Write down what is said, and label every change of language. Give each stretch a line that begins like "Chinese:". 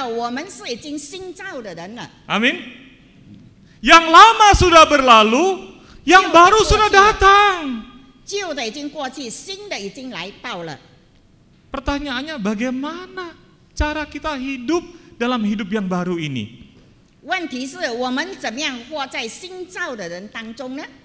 Chinese: 因此在圣经里面讲到我们是已经新造的人了。
Indonesian: Amin. Yang lama sudah berlalu, yang baru sudah datang.
Chinese: 旧的已经过去，新的已经来到了。
Indonesian: Pertanyaannya bagaimana cara kita hidup dalam hidup yang baru ini?
Chinese: 问题是我们怎么样活在新造的人当中呢？